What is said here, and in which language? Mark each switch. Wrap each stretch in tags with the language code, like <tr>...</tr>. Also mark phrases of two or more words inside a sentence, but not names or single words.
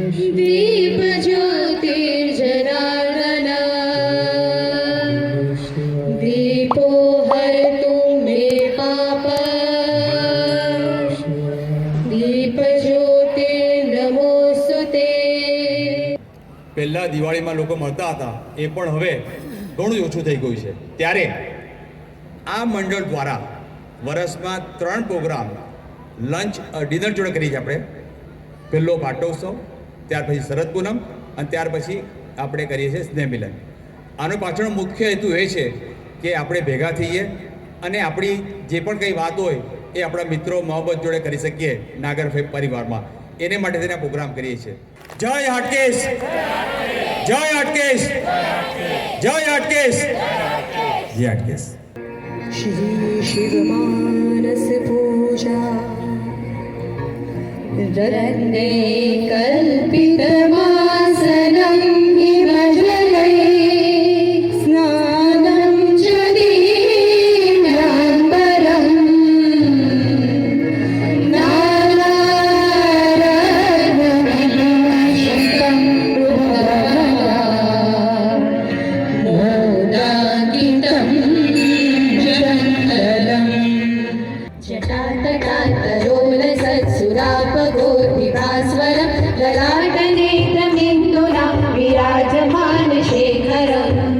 <sa>दीपज्योतिर्जनार्दन दीपो हरतु मे पाप दीपज्योतिर्नमोऽस्तुते।</sa> <gu>પહેલાં દિવાળીમાં લોકો મળતા હતા એ પણ હવે ઘણું જ ઓછું થઈ ગયું છે. ત્યારે આ મંડળ દ્વારા વર્ષમાં 3 પ્રોગ્રામ લંચ ડિનર જોડે કરીએ છીએ આપણે. પહેલો પાટોત્સવ, ત્યાર પછી શરદ પૂનમ અને ત્યાર પછી આપણે કરીએ છીએ સ્નેહ મિલન. આનો પાછળનો મુખ્ય હેતુ એ છે કે આપણે ભેગા થઈએ અને આપણી જે પણ કંઈ વાત હોય એ આપણા મિત્રો મોહબ્બત જોડે કરી શકીએ નાગર પરિવારમાં. એને માટે થઈને આ પ્રોગ્રામ કરીએ છીએ. જય હાટકેશ, જય હાટકેશ, જય હાટકેશ, જય હાટકેશ.</gu> <sa>श्री शिव मानस पूजा रत्ने कल्पितमासनं हिमजलै स्नानं च दीप्ताम्बरं नानारत्नविभूषितं मोदाङ्कितं जटातटातरोलसत्सुरापगोपिभास्वरं ललाटनेत्रमिन्दुना विराजमानशेखरम्</sa>